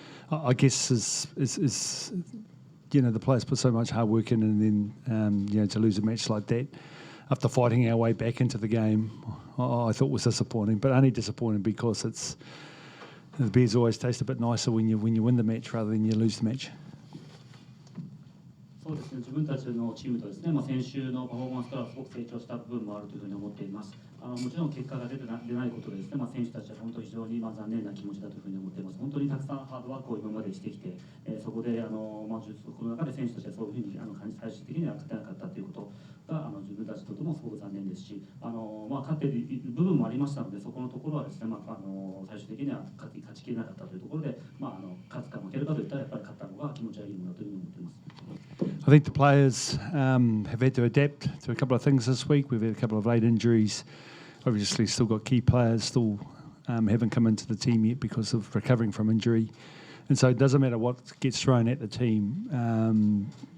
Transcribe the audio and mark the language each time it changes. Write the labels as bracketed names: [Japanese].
[English] I guess is the players put so much hard work in, and then to lose a match like that after fighting our way back into the game, I thought was disappointing. But only disappointing because the beers always taste a bit nicer when you win the match rather than you lose the match. [Japanese] そうですね、自分たちのチームとですね、先週のパフォーマンスからすごく成長した部分もあるというふうに思っています。もちろん結果が出ないことでですね、選手たちは本当に非常に残念な気持ちだというふうに思っています。本当にたくさんハードワークを今までしてきて、そこでこの中で選手たちはそういうふうに最終的には勝てなかったということが自分たちとてもすごく残念ですし、勝っている部分もありましたので、そこのところはですね、最終的には勝ちきれなかったというところで、勝つか負けるかといったらやっぱり勝った方が気持ちはいいものだというふうに思っています。 [English] I think the players have had to adapt to a couple of things this week. We've had a couple of late injuries. Obviously, still got key players still haven't come into the team yet because of recovering from injury. And so it doesn't matter what gets thrown at the team.